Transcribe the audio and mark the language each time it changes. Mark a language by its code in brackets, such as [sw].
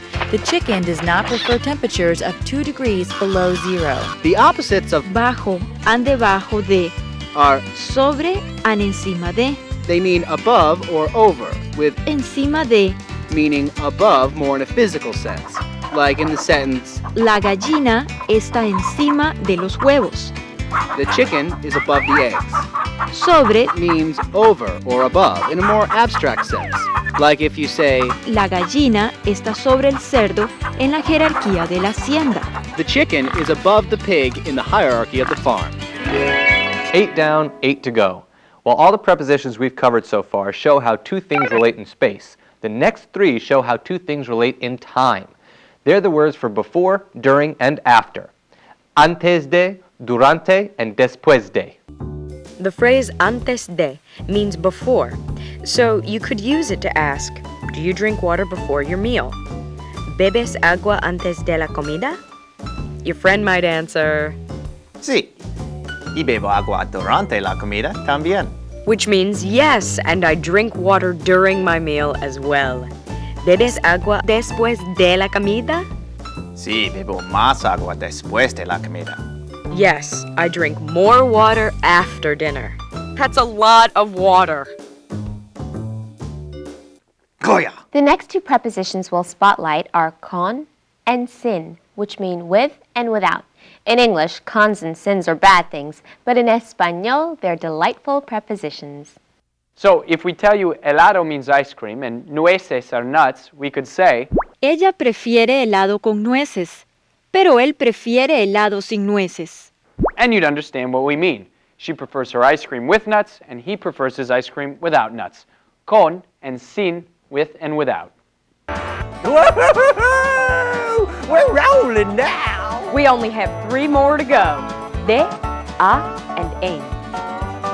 [en] The chicken does not prefer temperatures of 2 degrees below zero. The opposites of [es] Bajo and debajo de [en] are [es] sobre and encima de. [en] they mean above or over, with [es] Encima de. [en] meaning above more in a physical sense, like in the sentence, [es] La gallina está encima de los huevos. [en] the chicken is above the eggs. [es] Sobre. [en] Means over or above in a more abstract sense, like if you say, [es] La gallina está sobre el cerdo en la jerarquía de la hacienda. [en] the chicken is above the pig in the hierarchy of the farm. 8 down, 8 to go. While all the prepositions we've covered so far show how two things relate in space, the next 3 show how two things relate in time. They're the words for before, during, and after. [es] Antes de, durante, and después de. [en] The phrase antes de means before, so you could use it to ask, do you drink water before your meal? [es] ¿Bebes agua antes de la comida? [en] Your friend might answer, [es] Sí. Y bebo agua durante la comida también. [en] which means yes, and I drink water during my meal as well. [es] ¿Bebes agua después de la comida? Sí, bebo más agua después de la comida. [en] Yes, I drink more water after dinner. That's a lot of water. Goya! The next 2 prepositions we'll spotlight are con and sin, which mean with and without. In English, cons and sins are bad things, but in Espanol, they're delightful prepositions. So if we tell you helado means ice cream and nueces are nuts, we could say, [es] Ella prefiere helado con nueces, pero él prefiere helado sin nueces. [en] and you'd understand what we mean. She prefers her ice cream with nuts, and he prefers his ice cream without nuts. Con and sin, with and without. Woohoo! We're rolling now! We only have 3 more to go. De, a, and en.